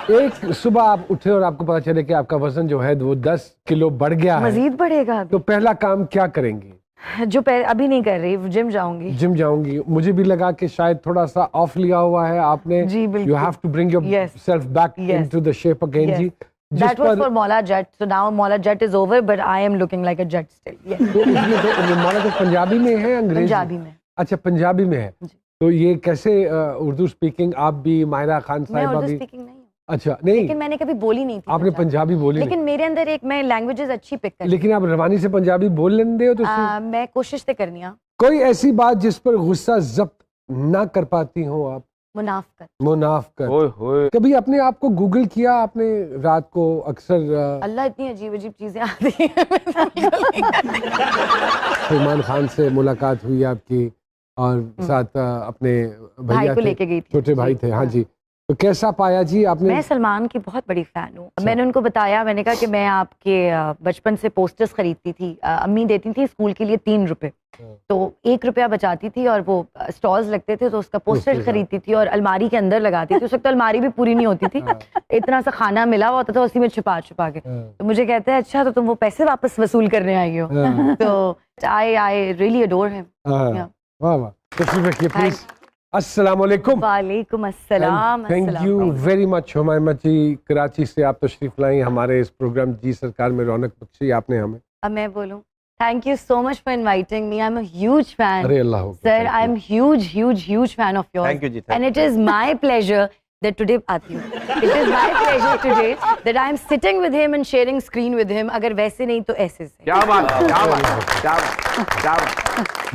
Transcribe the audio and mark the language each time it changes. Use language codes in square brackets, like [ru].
[ur] ایک صبح آپ اٹھے اور آپ کو پتا چلے کہ آپ کا وزن جو ہے وہ 10 کلو بڑھ گیا ہے, مزید بڑھے گا, تو پہلا کام کیا کریں گی؟ جو ابھی نہیں کر رہی, جم جاؤں گی. جم جاؤں گی. مجھے بھی لگا کہ شاید تھوڑا سا آف لیا ہوا ہے آپ نے. جی بالکل. [en] You have to bring yourself back into the shape again. [ur] جی [en] That was for Mola Jet. So now Mola Jet is over, but I am looking like a jet still. Yes. [ur] تو اس میں تو مولا تو پنجابی میں ہے انگریزی؟ پنجابی میں. اچھا پنجابی میں ہے. تو یہ کیسے اردو اسپیکنگ آپ بھی ماہرہ خان صاحبہ بھی؟ میں اردو اسپیکنگ نہیں ہوں. اچھا نہیں, لیکن میں نے کبھی بولی نہیں تھی. آپ نے پنجابی بولی لیکن میرے اندر ایک میں لینگویجز اچھی پک کرتی. لیکن آپ روانی سے پنجابی بول لیندے ہو؟ تو میں کوشش سے کرنی ہوں. کوئی ایسی بات جس پر غصہ ضبط نہ کر پاتی ہوں آپ؟ منافقت. کبھی اپنے آپ کو گوگل کیا آپ نے رات کو؟ اکثر اللہ اتنی عجیب عجیب چیزیں آتی ہیں. سلمان خان سے ملاقات ہوئی آپ کی اور ساتھ اپنے بھائی کو لے کے گئی تھی, چھوٹے بھائی تھے. ہاں جی, تو کیسا پایا جی آپ نے؟ میں سلمان کی بہت بڑی فین ہوں. میں نے ان کو بتایا, میں نے کہا کہ میں آپ کے بچپن سے پوسٹرز خریدتی تھی. امی دیتی تھی اسکول کے لیے 3 روپے, تو 1 روپیہ بچاتی تھی اور وہ اسٹالز لگتے تھے تو اس کا پوسٹر خریدتی تھی اور الماری کے اندر لگاتی تھی. اس وقت الماری بھی پوری نہیں ہوتی تھی, اتنا سا کھانا ملا ہوا ہوتا تھا اسی میں چھپا کے. تو مجھے کہتے ہیں اچھا تو تم وہ پیسے واپس وصول کرنے آئی ہو. [en] تو I really adore him. [ur] واہ واہ, تشریف رکھیے پلیز. السلام علیکم. وعلیکم السلام. [en] thank you very much [ur] Humaima جی, کراچی سے آپ تشریف لائیں ہمارے اس پروگرام جی سرکار میں رونق بخشی آپ نے ہمیں. اب میں بولوں, [en] thank you so much for inviting me. I'm a huge fan. [ur] Array Allah ہو [en] Sir, I'm huge fan of yours. Thank you ji. And it is my pleasure that today [ur] آتی ہوں. [en] It is my pleasure today that I'm sitting with him and sharing screen with him. [ur] اگر ویسے نہیں تو ایسے سے. کیا بات ہے, کیا بات ہے, کیا بات.